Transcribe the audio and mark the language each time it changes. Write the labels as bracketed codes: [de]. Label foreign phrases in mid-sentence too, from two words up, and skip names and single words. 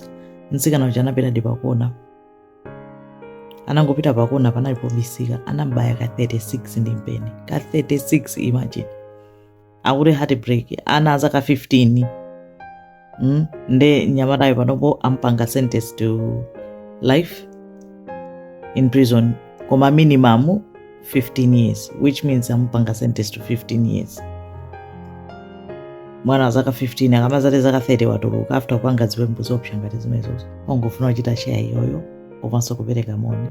[ny] Mtsikana uja anapita ndi pakona. Anangopita pakona panalipo bisika. Anambaya ka 36 ndi mpeni. Ka 36 imagine. Akuti Heartbreak ana zaka 15. Nde nyamatayo panopo ampanga [en] sentence to life in prison koma minimum 15 years, which means ampanga sentence to 15 years. [ny] Mwana zaka 15 akamazati zaka 30 watuluka after kupanga ziwembu zopsha ngati zimenezo. Ongofuna kuchita share iyoyo komanso kupereka moni.